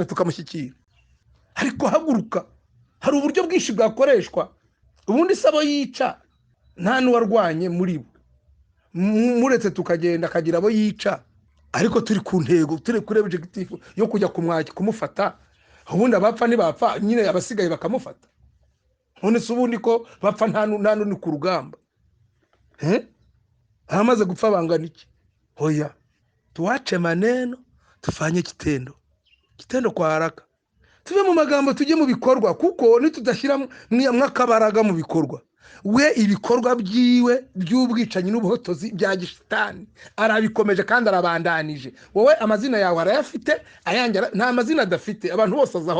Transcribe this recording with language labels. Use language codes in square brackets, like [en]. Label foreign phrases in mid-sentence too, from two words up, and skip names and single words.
[rw] tukamushyikira ariko haguruka hari uburyo bwinshi bwakoreshwa ubundi sabo yica nta nuwarwanye muri bo muretse tukagenda akagira abo yica ariko turi ku ntego turi kuri objective yo kujya kumufata ubundi abapfa nibapfa nyine abasigaye bakamufata none ubundi ko bapfa nta ni ku rugamba hamaze gupfa bangana iki hoya [sw] tuwache maneno tufanye kitendo kwa haraka [rw] tuve mu magambo tujye mu bikorwa kuko nitudashyira mwakabaraga mu bikorwa we ibikorwa byiwe by'ubwicanyi n'ubuhotozi bya gishitani arabikomeje kandi arabandanije wowe amazina yawe arayafite ayangira nta mazina adafite abantu bose azaho